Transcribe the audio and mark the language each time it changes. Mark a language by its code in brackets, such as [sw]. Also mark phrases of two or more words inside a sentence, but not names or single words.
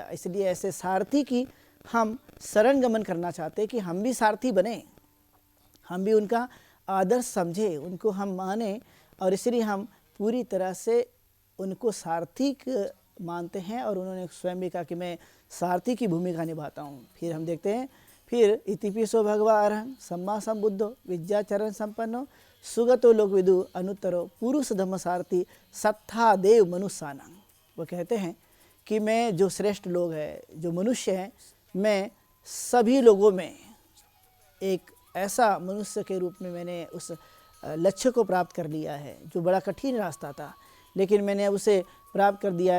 [hi] इसलिए ऐसे सारथी की हम शरण गमन करना चाहते हैं कि हम भी सारथी बने, हम भी उनका आदर्श समझे, उनको हम माने, और इसलिए हम पूरी तरह से उनको सारथी मानते हैं। और उन्होंने स्वयं भी कहा कि मैं सारथी की भूमिका निभाता हूँ। फिर हम देखते हैं, फिर [pi] इतिपिसो भगवान सम्मा संबुद्धो विद्या चरण संपन्नो सुगतो लोकविदु अनुत्तरो पुरुष धम्म सारथी सत्था देव मनुष्यानां। [hi] वो कहते हैं कि मैं जो श्रेष्ठ लोग हैं, जो मनुष्य हैं, मैं सभी लोगों में एक ऐसा मनुष्य के रूप में मैंने उस लक्ष्य को प्राप्त कर लिया है जो बड़ा कठिन रास्ता था, लेकिन मैंने अब उसे प्राप्त कर दिया है।